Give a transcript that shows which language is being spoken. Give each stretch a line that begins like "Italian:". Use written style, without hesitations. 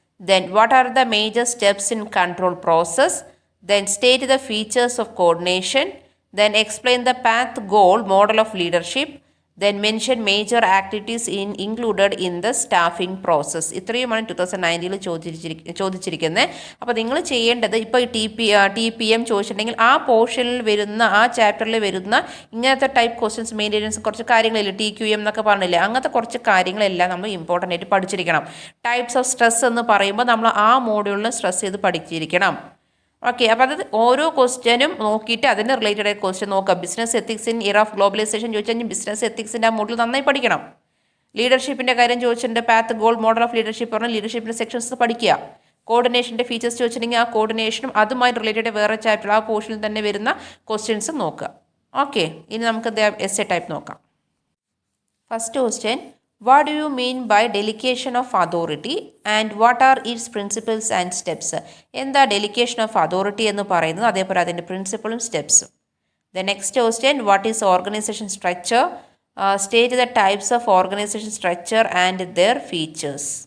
English: Then what are the major steps in control process? Then state the features of coordination. Then explain the path goal model of leadership. Then mention major activities included in the staffing process.
Malayalam: ഇത്രയുമാണ് 2019 ചോദിച്ചിരിക്കുന്നത്. അപ്പോൾ നിങ്ങൾ ചെയ്യേണ്ടത് ഇപ്പോൾ TPM ചോദിച്ചിട്ടുണ്ടെങ്കിൽ ആ പോർഷനിൽ വരുന്ന ആ ചാപ്റ്ററിൽ വരുന്ന ഇങ്ങനത്തെ ടൈപ്പ് ക്വസ്റ്റ്യൻസ് മെയിൻ്റെനൻസ് കുറച്ച് കാര്യങ്ങളില്ല, TQM എന്നൊക്കെ പറഞ്ഞില്ലേ, അങ്ങനത്തെ കുറച്ച് കാര്യങ്ങളെല്ലാം നമ്മൾ ഇമ്പോർട്ടൻ്റ് ആയിട്ട് പഠിച്ചിരിക്കണം. ടൈപ്സ് ഓഫ് സ്ട്രെസ് എന്ന് പറയുമ്പോൾ നമ്മൾ ആ മോഡ്യൂളിൽ സ്ട്രെസ് ചെയ്ത് പഠിച്ചിരിക്കണം. ഓക്കെ, അപ്പോൾ അത് ഓരോ ക്വസ്റ്റ്യനും നോക്കിയിട്ട് അതിന് റിലേറ്റഡ് ആയ ക്വസ്റ്റ്യൻ നോക്കുക. Business ethics in year of globalisation ചോദിച്ചു കഴിഞ്ഞാൽ ബിസിനസ് എത്തിക്സിൻ്റെ ആ മോഡൽ നന്നായി പഠിക്കണം. ലീഡർഷിപ്പിൻ്റെ കാര്യം ചോദിച്ചിട്ടുണ്ട്, path goal model of leadership പറഞ്ഞാൽ ലീഡർഷിപ്പിൻ്റെ സെക്ഷൻസ് പഠിക്കുക. കോർഡിനേഷൻ്റെ ഫീച്ചേഴ്സ് ചോദിച്ചിട്ടുണ്ടെങ്കിൽ ആ കോർഡിനേഷനും അതുമായി റിലേറ്റഡ് വേറെ ചാപ്റ്റർ ആ പോർഷനിൽ തന്നെ വരുന്ന ക്വസ്റ്റ്യൻസ് നോക്കുക. ഓക്കെ, ഇനി നമുക്ക് എസ്സേ ടൈപ്പ് നോക്കാം.
English: First question, what do you mean by delegation of authority and what are its principles and steps?
Malayalam: എന്താ delegation of authority എന്ന് പറയുന്നത്, അതേപോലെ അതിൻ്റെ പ്രിൻസിപ്പിളും സ്റ്റെപ്സും.
English: The next question, what is organization structure? State the types of organization structure and their features.